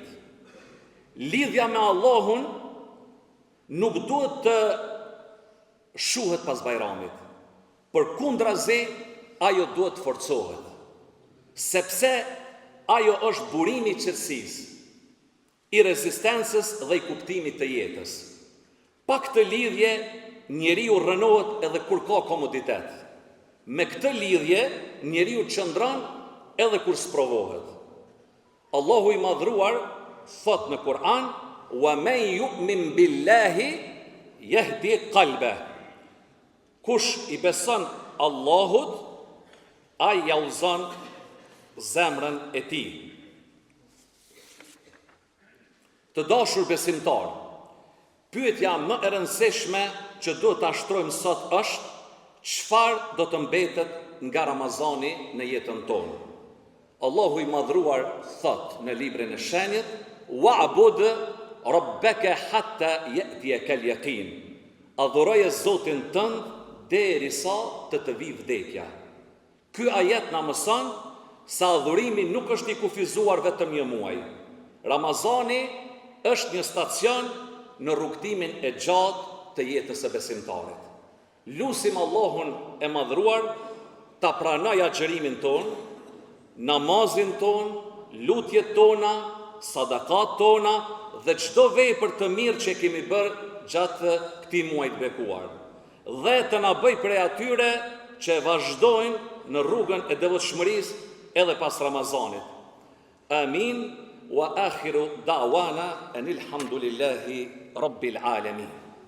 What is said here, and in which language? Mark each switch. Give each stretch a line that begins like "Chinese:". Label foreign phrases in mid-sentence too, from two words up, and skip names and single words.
Albanian: Lidhja me Allahun nuk duhet të shuhet pas Bajramit, përkundrazi ajo duhet të forcohet, sepse ajo është burimi i qetësisë, i rezistencës dhe i kuptimit të jetës. Pa këtë lidhje, njeriu rënohet edhe kur ka komoditet. Me këtë lidhje, njeriu qëndron edhe kur sprovohet. Allahu i madhruar thot në Kur'an:
Arabic: ومن يؤمن بالله يهد قلبه.
Albanian: Kush i beson Allahut, ai ja udhëzon zemrën e tij. Të dashur besimtar, pyetja më e rëndësishme që duhet ta shtrojmë sot është: çfarë do të mbetet nga Ramazani në jetën tonë? Allahu i madhruar thot në librin e shenjët:
Arabic: واعبد ربك حتى يأتيك اليقين.
Albanian: Adhuroje Zotin tënd derisa të vi vdekja. Ky ajet na mëson se adhurimi nuk është i kufizuar vetëm një muaj. Ramazani është një stacion në rrugtimin e gjatë të jetës së besimtarit. Lusim Allahun e madhruar ta pranoj agjërimin ton, namazin ton, lutjet tona, sadakat tona dhe çdo vepër të mirë që kemi bërë gjatë këtij muaji të bekuar. Dhe të na bëj prej atyre që vazhdojnë në rrugën e devotshmërisë edhe pas Ramazanit. Amin.
Arabic: وآخر دعوانا أن الحمد لله رب العالمين.